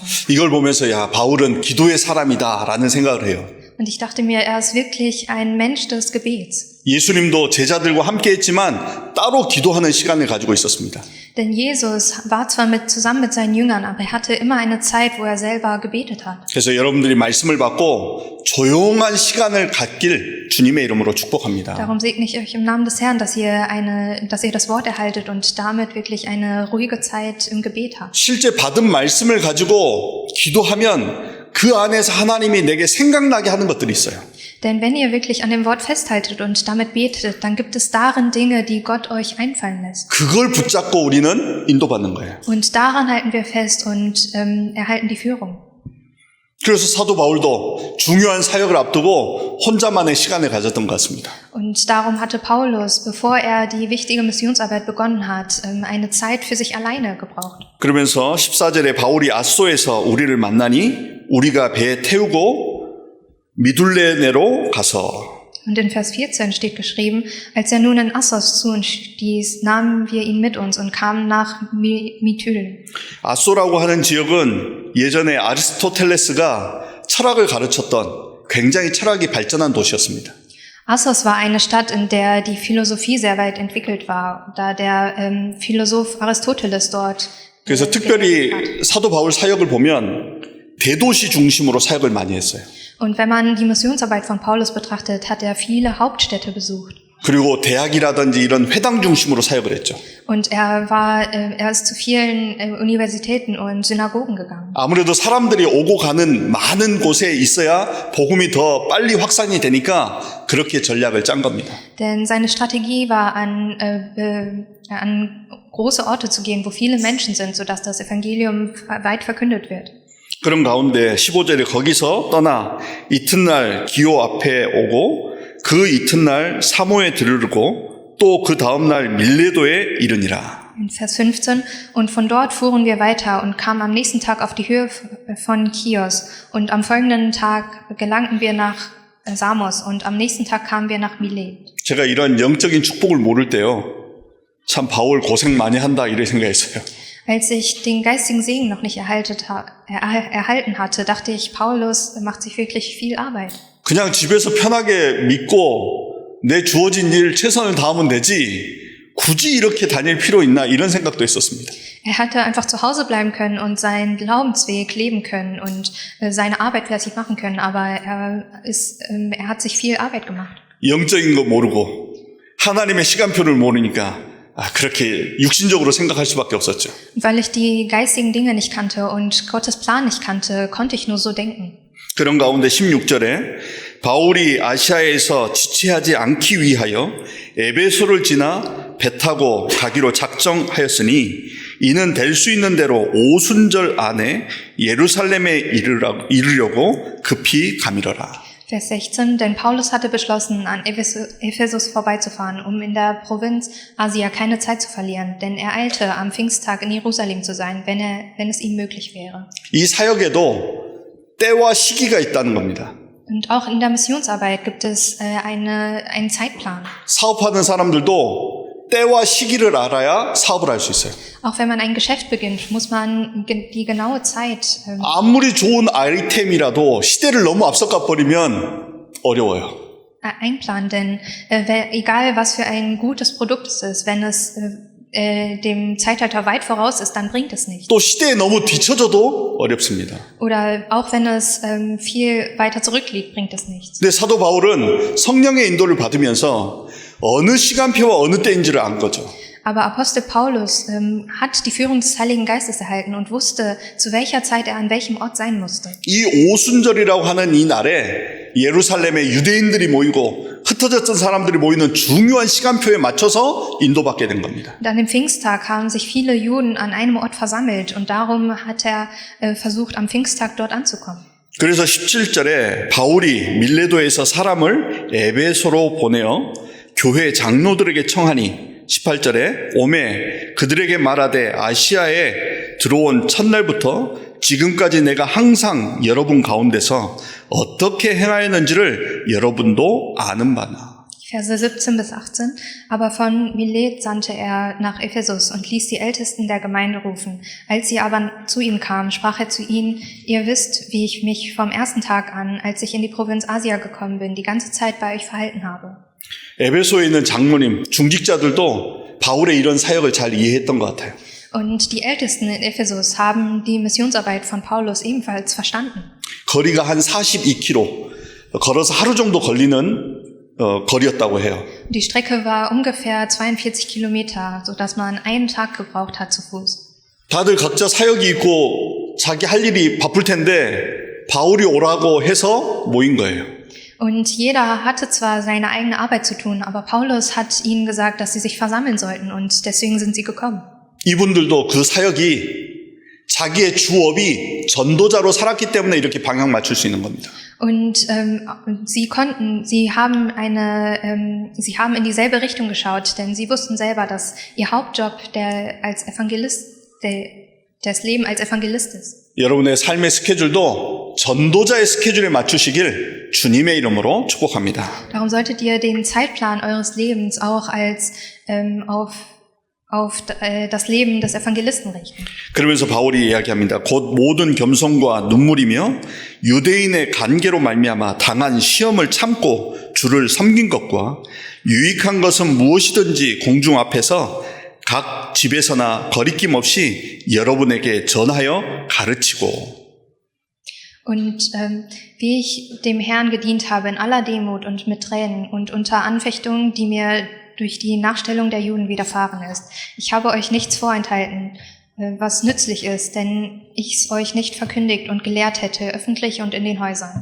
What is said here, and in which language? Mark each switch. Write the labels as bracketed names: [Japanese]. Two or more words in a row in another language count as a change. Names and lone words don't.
[Korean] 이걸 보면서 야 바울은 기도의 사람이다라는 생각을 해요. [German] Und ich dachte mir, er ist wirklich ein Mensch des Gebets. [Korean] 예수님도 제자들과 함께 했지만 따로 기도하는 시간을 가지고 있었습니다. [German] Denn Jesus war zwar zusammen mit seinen Jüngern, aber er hatte immer eine Zeit, wo er selber gebetet hat. [Korean] 그래서 여러분들이 말씀을 받고 조용한 시간을 갖길 주님의 이름으로 축복합니다. [German] Darum segne ich euch im Namen des Herrn, dass ihr das Wort erhaltet und damit wirklich eine ruhige Zeit im Gebet habt. [Korean] 실제 받은 말씀을 가지고 기도하면 그 안에서 하나님이 내게 생각나게 하는 것들이 있어요. [German] Denn wenn ihr wirklich an dem Wort festhaltet und damit betet, dann gibt es darin Dinge, die Gott euch einfallen lässt. [Korean] 그걸 붙잡고 우리는 인도받는 거예요. [German] Und daran halten wir fest und erhalten die Führung. [Korean] 그래서 사도 바울도 중요한 사역을 앞두고 혼자만의 시간을 가졌던 것 같습니다. [German] Und darum hatte Paulus, bevor er die wichtige Missionsarbeit begonnen hat, eine Zeit für sich alleine gebraucht. [Korean] 그러면서 14절에 바울이 아소에서 우리를 만나니 우리가 배에 태우고 미둘레네로 가서 [German] Und in Vers 14 steht geschrieben, als er nun in Assos zu uns stieß, nahmen wir ihn mit uns und kamen nach Mytilene. [Korean] 아소라고 하는 지역은 예전에 아리스토텔레스가 철학을 가르쳤던 굉장히 철학이 발전한 도시였습니다. [German] Assos war eine Stadt, in der die Philosophie sehr weit entwickelt war, da der Philosoph Aristoteles dort [Korean] 그래서 특별히 사도 바울 사역을 보면 대도시 중심으로 사역을 많이 했어요. [German] Und wenn man die Missionsarbeit von Paulus betrachtet, hat er viele Hauptstädte besucht. [Korean] 그리고 대학이라든지 이런 회당 중심으로 사역을 했죠. [German] Und er ist zu vielen Universitäten und Synagogen gegangen. [Korean] 아무래도 사람들이 오고 가는 많은 곳에 있어야 복음이 더 빨리 확산이 되니까 그렇게 전략을 짠 겁니다. [German] Denn seine Strategie war, an große Orte zu gehen, wo viele Menschen sind, sodass das Evangelium weit verkündet wird. [Korean] 그런 가운데 15절에 거기서 떠나 이튿날 기호 앞에 오고 그 이튿날 사모에 들르고 또 그 다음날 밀레도에 이르니라. [German] In Vers 15, und von dort fuhren wir weiter und kamen am nächsten Tag auf die Höhe von Chios und am folgenden Tag gelangten wir nach Samos und am nächsten Tag kamen wir nach Milet. [Korean] 제가 이런 영적인 축복을 모를 때요. 참 바울 고생 많이 한다 이런 생각했어요. [German] Als ich den geistigen Segen noch nicht erhalten hatte, dachte ich, Paulus macht sich wirklich viel Arbeit. [Korean] 그냥 집에서 편하게 믿고 내 주어진 일 최선을 다하면 되지 굳이 이렇게 다닐 필요 있나 이런 생각도 했었습니다. [German] Er hätte einfach zu Hause bleiben können und seinen Glaubensweg leben können und seine Arbeit fleißig machen können, aber er hat sich viel Arbeit gemacht. [Korean] 영적인 거 모르고 하나님의 시간표를 모르니까 그렇게 육신적으로 생각할 수밖에 없었죠. [German] Weil ich die geistigen Dinge nicht kannte und Gottes Plan nicht kannte, konnte ich nur so denken. [Korean] 그런 가운데 16절에 바울이 아시아에서 지체하지 않기 위하여 에베소를 지나 배 타고 가기로 작정하였으니 이는 될 수 있는 대로 오순절 안에 예루살렘에 이르려고 급히 가미러라. [German] Vers 16, denn Paulus hatte beschlossen, an Ephesus vorbeizufahren, um in der Provinz Asia keine Zeit zu verlieren, denn er eilte, am Pfingsttag in Jerusalem zu sein, wenn es ihm möglich wäre. [Korean] 이 사역에도 때와 시기가 있다는 겁니다. [German] Und auch in der Missionsarbeit gibt es einen Zeitplan. [Korean] 사업하는 사람들도 때와 시기를 알아야 사업을 할 수 있어요. [German] Auch wenn man ein Geschäft beginnt, muss man die genaue Zeit. [Korean] 아무리 좋은 아이템이라도 시대를 너무 앞서가 버리면 어려워요. [German] Einplanen, denn egal was für ein gutes Produkt es ist, wenn es dem Zeitalter weit voraus ist, dann bringt es nichts. [Korean] 또 시대에 너무 뒤처져도 어렵습니다. [German] Oder auch wenn es viel weiter zurückliegt, bringt es nichts. [Korean] 근데 사도 바울은 성령의 인도를 받으면서 어느 시간표와 어느 때인지를 안 거죠. [German] Aber Apostel Paulus hat die Führung des Heiligen Geistes erhalten und wusste, zu welcher Zeit er an welchem Ort sein musste. [Korean] 이 오순절이라고 하는 이 날에 예루살렘에 유대인들이 모이고 흩어졌던 사람들이 모이는 중요한 시간표에 맞춰서 인도받게 된 겁니다. [German] Und an dem Pfingsttag haben sich viele Juden an einem Ort versammelt und darum hat er versucht, am Pfingsttag dort anzukommen. [Korean] 그래서 17절에 바울이 밀레도에서 사람을 에베소로 보내어 교회 장로들에게 청하니 18절에 오매 그들에게 말하되 아시아에 들어온 첫날부터 지금까지 내가 항상 여러분 가운데서 어떻게 행하였는지를 여러분도 아는 바나. [German] Verse 17 bis 18. Aber von Milet sandte er nach Ephesus und ließ die Ältesten der Gemeinde rufen. Als sie aber zu ihm kamen, sprach er zu ihnen, ihr wisst, wie ich mich vom ersten Tag an, als ich in die Provinz Asia gekommen bin, die ganze Zeit bei euch verhalten habe. [Korean] 에베소에 있는 장로님, 중직자들도 바울의 이런 사역을 잘 이해했던 것 같아요. [German] Und die Ältesten in Ephesus haben die Missionsarbeit von Paulus ebenfalls verstanden. [Korean] 거리가 한 42km, 걸어서 하루 정도 걸리는 거리였다고 해요. [German] Die Strecke war ungefähr 42 Kilometer, sodass man einen Tag gebraucht hat zu Fuß. [Korean] 다들 각자 사역이 있고 자기 할 일이 바쁠 텐데 바울이 오라고 해서 모인 거예요. [German] Und jeder hatte zwar seine eigene Arbeit zu tun, aber Paulus hat ihnen gesagt, dass sie sich versammeln sollten und deswegen sind sie gekommen. [Korean] 이분들도 그 사역이 자기의 주업이 전도자로 살았기 때문에 이렇게 방향 맞출 수 있는 겁니다. [German] Und sie haben in dieselbe Richtung geschaut, denn sie wussten selber, dass ihr Hauptjob das Leben als Evangelist ist. [Korean] 여러분의 삶의 스케줄도 전도자의 스케줄에 맞추시길 주님의 이름으로 축복합니다. [German] Darum solltet ihr den Zeitplan eures Lebens auch als auf das Leben des Evangelisten richten. [Korean] 그러면서 바울이 이야기합니다. 곧 모든 겸손과 눈물이며 유대인의 관계로 말미암아 당한 시험을 참고 주를 섬긴 것과 유익한 것은 무엇이든지 공중 앞에서 각 집에서나 거리낌 없이 여러분에게 전하여 가르치고. [German] Und wie ich dem Herrn gedient habe in aller Demut und mit Tränen und unter Anfechtungen, die mir durch die Nachstellung der Juden widerfahren ist. Ich habe euch nichts vorenthalten, was nützlich ist, denn ich es euch nicht verkündigt und gelehrt hätte, öffentlich und in den Häusern.